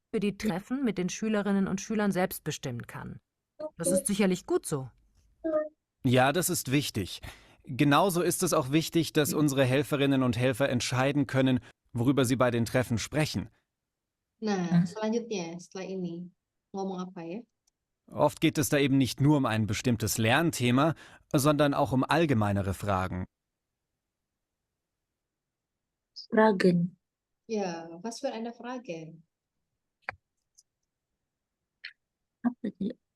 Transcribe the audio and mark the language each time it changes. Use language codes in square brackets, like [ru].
[de] Für die Treffen mit den Schülerinnen und Schülern selbst bestimmen kann. Das ist sicherlich gut so. Ja, das ist wichtig. Genauso ist es auch wichtig, dass unsere Helferinnen und Helfer entscheiden können, worüber sie bei den Treffen sprechen. [id] Nah, selanjutnya setelah ini ngomong apa ya? [de] Oft geht es da eben nicht nur um ein bestimmtes Lernthema, sondern auch um allgemeinere Fragen. Fragen. Ja, was für eine Frage? [id] Apa tadi?